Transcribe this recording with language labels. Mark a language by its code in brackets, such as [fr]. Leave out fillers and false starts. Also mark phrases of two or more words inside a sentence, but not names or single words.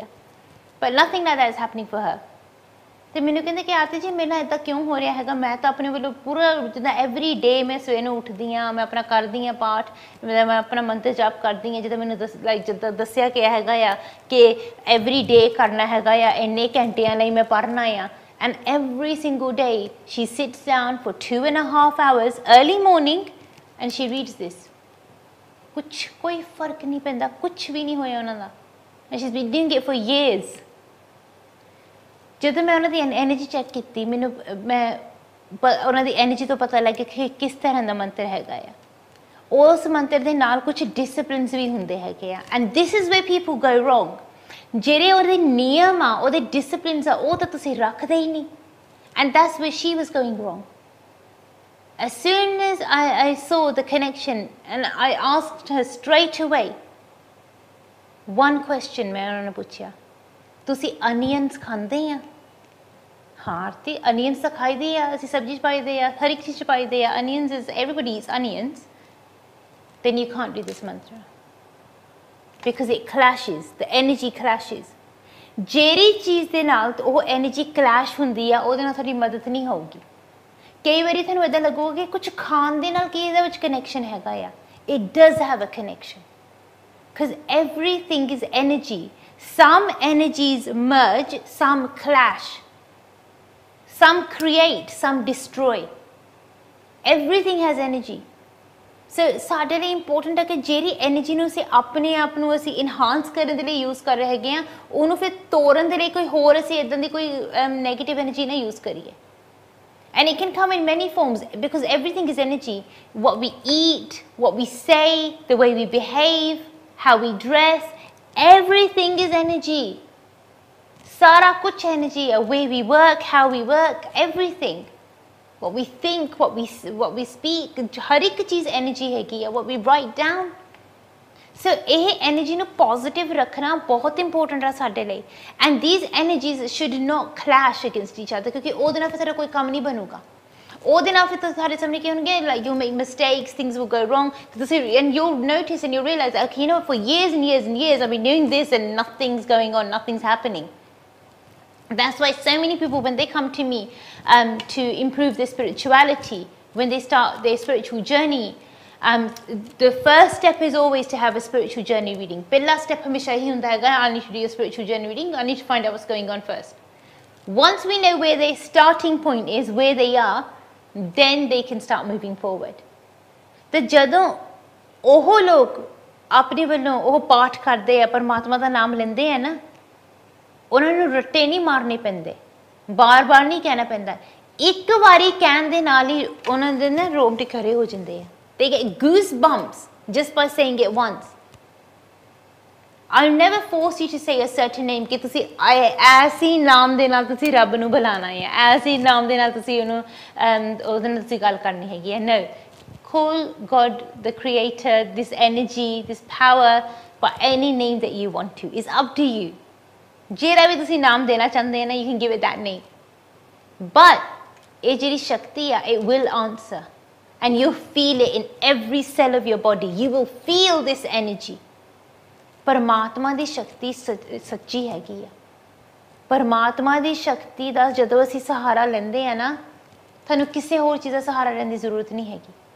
[pa] ਪਰ [en] nothing like that is happening for her. [pa] ਅਤੇ ਮੈਨੂੰ ਕਹਿੰਦੇ ਕਿ ਆਰਤੀ ਜੀ ਮੇਰੇ ਨਾਲ ਇੱਦਾਂ ਕਿਉਂ ਹੋ ਰਿਹਾ ਹੈਗਾ? ਮੈਂ ਤਾਂ ਆਪਣੇ ਵੱਲੋਂ ਪੂਰਾ ਜਿੱਦਾਂ [en] every day [pa] ਮੈਂ ਸਵੇਰ ਨੂੰ ਉੱਠਦੀ ਹਾਂ, ਮੈਂ ਆਪਣਾ ਕਰਦੀ ਹਾਂ ਪਾਠ, ਮੈਂ ਆਪਣਾ ਮੰਤਰ ਜਾਪ ਕਰਦੀ ਹਾਂ, ਜਿੱਦਾਂ ਮੈਨੂੰ ਜਿੱਦਾਂ ਦੱਸਿਆ ਗਿਆ ਹੈਗਾ ਆ ਕਿ [en] every day [pa] ਕਰਨਾ ਹੈਗਾ ਆ, ਇੰਨੇ ਘੰਟਿਆਂ ਲਈ ਮੈਂ ਪੜ੍ਹਨਾ ਆ. [en] And every single day she sits down for 2.5 hours early morning and she reads this. [pa] ਕੁਛ ਕੋਈ ਫਰਕ ਨਹੀਂ ਪੈਂਦਾ, ਕੁਛ ਵੀ ਨਹੀਂ ਹੋਇਆ ਉਹਨਾਂ ਦਾ. [en] And she's been doing it for years. [pa] ਜਦੋਂ ਮੈਂ ਉਹਨਾਂ ਦੀ [en] energy check [pa] ਕੀਤੀ, ਮੈਨੂੰ ਉਹਨਾਂ ਦੀ ਐਨਰਜੀ ਤੋਂ ਪਤਾ ਲੱਗਿਆ ਕਿ ਕਿਸ ਤਰ੍ਹਾਂ ਦਾ ਮੰਤਰ ਹੈਗਾ ਆ. ਉਸ ਮੰਤਰ ਦੇ ਨਾਲ ਕੁਛ ਡਿਸਪਲਿਨਸ ਵੀ ਹੁੰਦੇ ਹੈਗੇ ਆ. [en] And this is where people go wrong. [pa] ਜਿਹੜੇ ਉਹਦੇ ਨਿਯਮ ਆ, ਉਹਦੇ ਡਿਸਪਲਿਨਸ ਆ, ਉਹ ਤਾਂ ਤੁਸੀਂ ਰੱਖਦੇ ਹੀ ਨਹੀਂ. [en] And that's where she was going wrong. As soon as I saw the connection and I asked her straight away one question, [pa] ਮੈਂ ਉਹਨਾਂ ਨੂੰ ਪੁੱਛਿਆ, ਤੁਸੀਂ ਅਨੀਅਨਸ ਖਾਂਦੇ ਆ? ਹਾਂ ਆਰਤੀ, ਅਨੀਅਨਸ ਤਾਂ ਖਾਈਦੇ ਆ, ਅਸੀਂ ਸਬਜ਼ੀ 'ਚ ਪਾਈਦੇ ਆ, ਹਰ ਇੱਕ ਚੀਜ਼ 'ਚ ਪਾਈਦੇ ਆ. [en] Onions is everybody is onions. then you can't do this mantra. Because it clashes, the energy clashes. [pa] ਜਿਹੜੀ ਚੀਜ਼ ਦੇ ਨਾਲ ਉਹ [en] energy clash [pa] ਹੁੰਦੀ ਆ ਉਹਦੇ ਨਾਲ ਤੁਹਾਡੀ ਮਦਦ ਨਹੀਂ ਹੋਊਗੀ। ਕਈ ਵਾਰੀ ਤੁਹਾਨੂੰ ਇੱਦਾਂ ਲੱਗੂਗਾ ਕਿ ਕੁਝ ਖਾਣ ਦੇ ਨਾਲ ਕੀ ਇਹਦੇ ਵਿੱਚ ਕਨੈਕਸ਼ਨ ਹੈਗਾ ਆ। [en] It does have a connection because everything is energy. Some energies merge, some clash, some create, some destroy. Everything has energy. [pa] ਸੋ ਸਾਡੇ ਲਈ ਇੰਪੋਰਟੈਂਟ ਹੈ ਕਿ ਜਿਹੜੀ ਐਨਰਜੀ ਨੂੰ ਅਸੀਂ ਆਪਣੇ ਆਪ ਨੂੰ ਅਸੀਂ ਇਨਹਾਂਸ ਕਰਨ ਦੇ ਲਈ ਯੂਜ਼ ਕਰ ਰਹੇ ਹੈਗੇ ਹਾਂ ਉਹਨੂੰ ਫਿਰ ਤੋੜਨ ਦੇ ਲਈ ਕੋਈ ਹੋਰ ਅਸੀਂ ਇੱਦਾਂ ਦੀ ਕੋਈ [en] negative energy [pa] ਨਾ ਯੂਜ਼ ਕਰੀਏ। [en] And it can come in many forms because everything is energy. What we eat, what we say, the way we behave, how we dress, everything is energy. [pa] ਸਾਰਾ ਕੁਛ [en] energy, a way we work, how we work, everything. What we think, what we speak, [pa] ਹਰ ਇੱਕ ਚੀਜ਼ energy ਹੈਗੀ ਹੈ, [en] what we write down. [pa] So ਇਹ energy ਨੂੰ positive ਰੱਖਣਾ ਬਹੁਤ important ਹੈ ਸਾਡੇ ਲਈ। [en] And these energies should not clash against each other [pa] ਕਿਉਂਕਿ ਉਹਦੇ ਨਾਲ ਫਿਰ ਸਾਡਾ ਕੋਈ ਕੰਮ ਨਹੀਂ ਬਣੂਗਾ। ਉਹਦੇ ਨਾਲ ਫਿਰ ਤੁਹਾਡੇ ਸਾਹਮਣੇ ਕੀ ਹੋਣਗੇ [en] like you make mistakes, things will go wrong, and you'll notice and you'll realize okay, you know, for years and years and years I've been doing this and nothing's going on, nothing's happening. That's why so many people, when they come to me to improve their spirituality, when they start their spiritual journey, the first step is always to have a spiritual journey reading. [pa] ਪਹਿਲਾ ਸਟੈਪ ਹਮੇਸ਼ਾ ਹੀ ਹੁੰਦਾ ਹੈ, [en] I need to do a spiritual journey reading, I need to find out what's going on first. Once we know where their starting point is, where they are, then they can start moving forward. [pa] ਤੇ ਜਦੋਂ ਉਹ ਲੋਕ ਆਪਣੇ ਵੱਲੋਂ ਉਹ ਪਾਠ ਕਰਦੇ ਆ ਪਰਮਾਤਮਾ ਦਾ ਨਾਮ ਲੈਂਦੇ ਆ ਨਾ ਉਹਨਾਂ ਨੂੰ ਰੱਟੇ ਨਹੀਂ ਮਾਰਨੇ ਪੈਂਦੇ, ਬਾਰ-ਬਾਰ ਨਹੀਂ ਕਹਿਣਾ ਪੈਂਦਾ। ਇੱਕ ਵਾਰੀ ਕਹਿਣ ਦੇ ਨਾਲ ਹੀ ਉਹਨਾਂ ਦੇ ਨਾ ਰੋਂਗਟੇ ਖੜੇ ਹੋ ਜਾਂਦੇ ਆ। [en] They get goosebumps just by saying it once. I'll never force you to say a certain name [pa] ਕਿ ਤੁਸੀਂ ਐਸੀ ਨਾਮ ਦੇ ਨਾਲ ਤੁਸੀਂ ਰੱਬ ਨੂੰ ਬੁਲਾਣਾ ਹੈ, ਐਸੀ ਨਾਮ ਦੇ ਨਾਲ ਤੁਸੀਂ ਉਹਨੂੰ ਉਹਦੇ ਨਾਲ ਤੁਸੀਂ ਗੱਲ ਕਰਨੀ ਹੈਗੀ ਹੈ। [en] No, call God the creator, this energy, this power by any name that you want to. It's up to you. [pa] ਜਿਹੜਾ ਵੀ ਤੁਸੀਂ ਨਾਮ ਦੇਣਾ ਚਾਹੁੰਦੇ ਨਾ [en] you can give it that name. But [pa] ਇਹ ਜਿਹੜੀ ਸ਼ਕਤੀ ਆ [en] it will answer and you feel it in every cell of your body. You will feel this energy. [pa] ਪਰਮਾਤਮਾ ਦੀ ਸ਼ਕਤੀ ਸੱਚੀ ਹੈਗੀ ਆ। ਪਰਮਾਤਮਾ ਦੀ ਸ਼ਕਤੀ ਦਾ ਜਦੋਂ ਅਸੀਂ ਸਹਾਰਾ ਲੈਂਦੇ ਆ ਨਾ ਤੁਹਾਨੂੰ ਕਿਸੇ ਹੋਰ ਚੀਜ਼ ਦਾ ਸਹਾਰਾ ਲੈਣ ਦੀ ਜ਼ਰੂਰਤ ਨਹੀਂ ਹੈਗੀ।